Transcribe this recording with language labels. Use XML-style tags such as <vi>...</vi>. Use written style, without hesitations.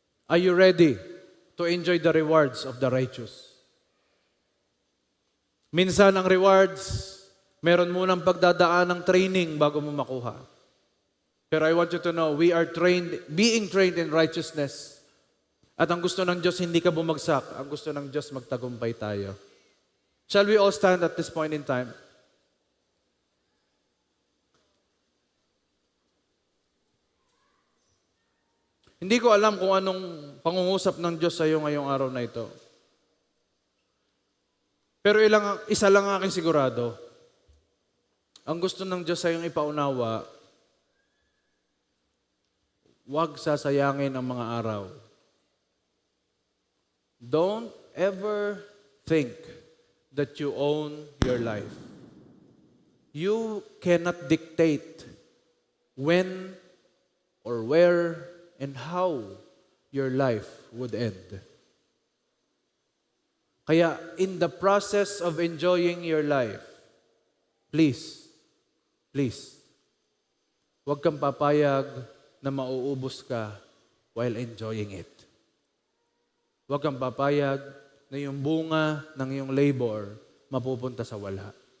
<en>Are you ready to enjoy the rewards of the righteous?</en> <tl>Minsan ang rewards, meron munang pagdadaan ng training bago mo makuha. Pero</tl> <en>I want you to know, we are being trained in righteousness.</en> <tl>At ang gusto ng Diyos, hindi ka bumagsak. Ang gusto ng Diyos, magtagumpay tayo.</tl> <en>Shall we all stand at this point in time?</en> <tl>Hindi ko alam kung anong pangungusap ng Diyos sa iyo ngayong araw na ito. Pero isa lang aking sigurado. Ang gusto ng Diyos sa iyong ipaunawa, huwag sasayangin ang mga araw.</tl> <en>Don't ever think that you own your life. You cannot dictate when or where and how your life would end.</en> <tl>Kaya</tl> <en>in the process of enjoying your life, please,</en> <tl>huwag kang papayag na mauubos ka</tl> <en>while enjoying it.</en> <tl>Huwag kang papayag na yung bunga ng iyong labor mapupunta sa wala.</tl>